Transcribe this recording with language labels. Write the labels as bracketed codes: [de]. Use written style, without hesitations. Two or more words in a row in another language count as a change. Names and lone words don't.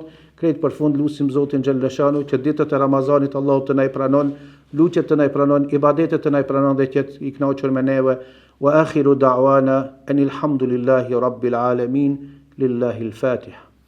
[sq] Krejt për fund lutim Zotin xhallashanu që ditët e Ramazanit Allahu të na i pranon, luçet të na i pranon, ibadetet të na i pranon dhe që i kënaqur me neve. [ar] وآخر دعوانا أن الحمد لله رب العالمين، لله الفاتحة.